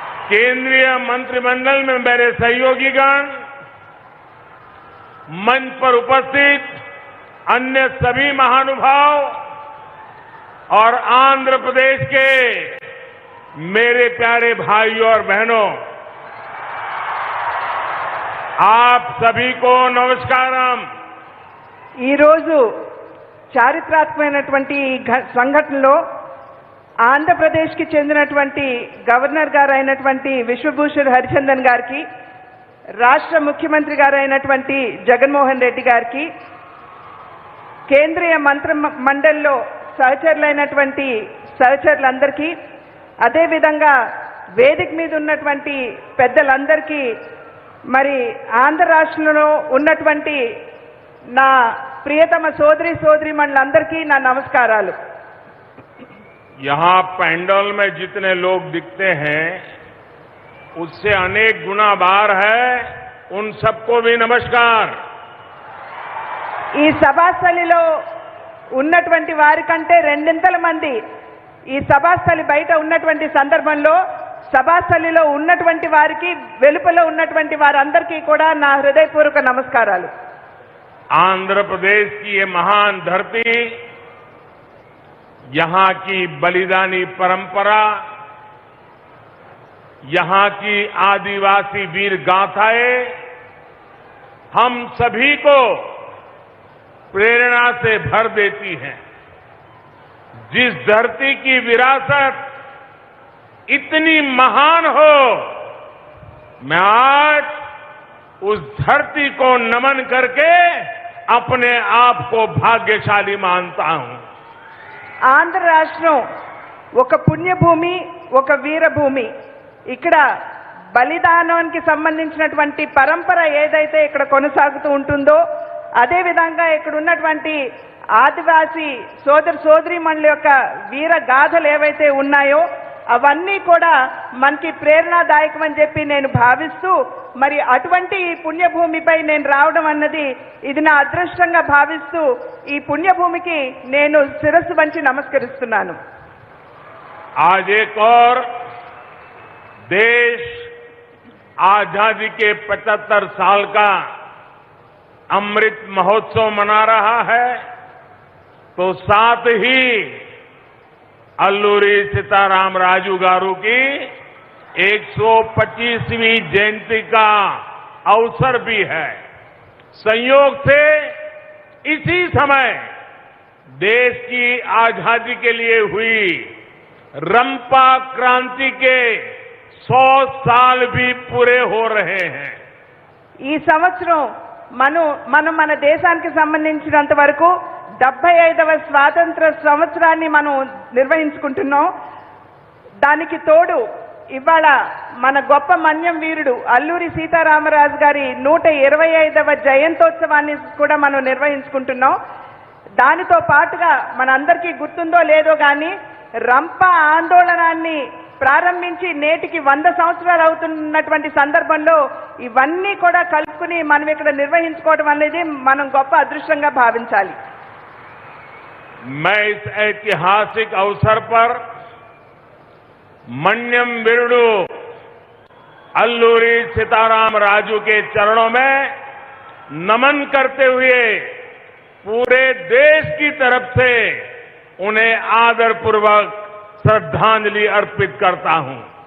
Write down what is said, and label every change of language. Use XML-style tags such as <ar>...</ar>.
<hi>केंद्रीय मंत्रिमंडल में मेरे सहयोगीगण, मंच पर उपस्थित अन्य सभी महानुभाव और आंध्र प्रदेश के मेरे प्यारे भाइयों और बहनों, आप सभी को नमस्कारम।</hi> <te>ఈ రోజు చారిత్రాత్మకమైనటువంటి సంఘటనలో ఆంధ్రప్రదేశ్కి చెందినటువంటి గవర్నర్ గారు అయినటువంటి విశ్వభూషణ్ హరిచందన్ గారికి, రాష్ట్ర ముఖ్యమంత్రి గారు అయినటువంటి జగన్మోహన్ రెడ్డి గారికి, కేంద్రీయ మంత్రి మండలిలో సహచరులైనటువంటి సహచరులందరికీ, అదేవిధంగా వేదిక మీద ఉన్నటువంటి పెద్దలందరికీ, మరి ఆంధ్ర రాష్ట్రంలో ఉన్నటువంటి నా ప్రియతమ సోదరీమణులందరికీ నా నమస్కారాలు।</te> <hi>यहाँ पैंडल में जितने लोग दिखते हैं उससे अनेक गुना बार है, उन सबको भी नमस्कार।</hi> <te>ఈ సభాస్థలిలో ఉన్నటువంటి వారి కంటే రెండింతల మంది ఈ సభాస్థలి బయట ఉన్నటువంటి సందర్భంలో సభాస్థలిలో ఉన్నటువంటి వారికి, వెలుపల ఉన్నటువంటి వారందరికీ కూడా నా హృదయపూర్వక నమస్కారాలు।</te> <hi>आंध्र प्रदेश की ये महान धरती, यहां की बलिदानी परंपरा, यहां की आदिवासी वीर गाथाएं हम सभी को प्रेरणा से भर देती हैं। जिस धरती की विरासत इतनी महान हो, मैं आज उस धरती को नमन करके अपने आप को भाग्यशाली मानता हूं।</hi> <te>ఆంధ్ర రాష్ట్రం ఒక పుణ్యభూమి, ఒక వీరభూమి। ఇక్కడ బలిదానానికి సంబంధించినటువంటి పరంపర ఏదైతే ఇక్కడ కొనసాగుతూ ఉంటుందో, అదే విధంగా ఇక్కడ ఉన్నటువంటి ఆదివాసీ సోదరీమణుల యొక్క వీర గాథలు ఏవైతే ఉన్నాయో అవన్నీ కూడా మనకి ప్రేరణాదాయకం అని చెప్పి నేను భావిస్తూ, మరి అటువంటి ఈ పుణ్యభూమిపై నేను రావడం అన్నది ఇది నా అదృష్టంగా భావిస్తూ ఈ పుణ్యభూమికి నేను శిరస్సు వంచి నమస్కరిస్తున్నాను।</te> <hi>आज एक और देश आजादी के 75 साल का अमृत महोत्सव मना रहा है, तो साथ ही अल्लूरी सीताराम राजू गारू की 125वीं जयंती का अवसर भी है। संयोग से इसी समय देश की आजादी के लिए हुई रंपा क्रांति के 100 साल भी पूरे हो रहे हैं।</hi> <te>ఈ సంవత్సరం మనం మన దేశానికి సంబంధించినంత వరకు 75వ స్వాతంత్ర సంవత్సరాన్ని మనం నిర్వహించుకుంటున్నాం। దానికి తోడు ఇవాళ మన గొప్ప మన్యం వీరుడు అల్లూరి సీతారామరాజు గారి 125వ జయంతోత్సవాన్ని కూడా మనం నిర్వహించుకుంటున్నాం। దానితో పాటుగా మనందరికీ గుర్తుందో లేదో కానీ రంప ఆందోళనాన్ని ప్రారంభించి నేటికి 100 సంవత్సరాలు అవుతున్నటువంటి సందర్భంలో ఇవన్నీ కూడా కలుపుకుని మనం ఇక్కడ నిర్వహించుకోవడం అనేది మనం గొప్ప అదృష్టంగా భావించాలి।</te> <hi>मैं इस ऐतिहासिक अवसर पर मन्यम वीरुडु अल्लूरी सीताराम राजू के चरणों में नमन करते हुए पूरे देश की तरफ से उन्हें आदरपूर्वक श्रद्धांजलि अर्पित करता हूं।</hi>